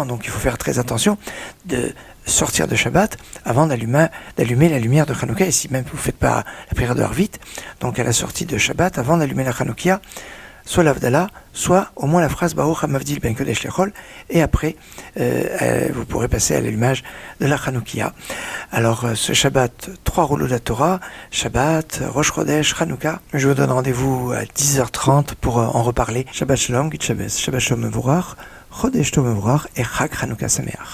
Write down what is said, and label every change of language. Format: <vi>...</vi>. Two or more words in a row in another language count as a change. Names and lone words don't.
<fr>Donc il faut faire très attention de sortir de Shabbat avant d'allumer la lumière de Hanouka, et si même vous ne faites pas la prière de Arvit, donc à la sortie de Shabbat, avant d'allumer la Hanoukia, soit l'Havdalah, soit au moins la phrase</fr> <he>ברוך המבדיל בין קודש לחול,</he> <fr>et après vous pourrez passer à l'allumage de la Hanoukia. Alors ce Shabbat, 3 rouleaux de la Torah, Shabbat, Rosh Chodesh, Hanouka. Je vous donne rendez-vous à 10h30 pour en reparler.</fr> <he>שבת שלום,</he> <yi>גוט שבת,</yi> <he>שבת שלום מבורך, חודש טוב מבורך et חג חנוכה שמח.</he>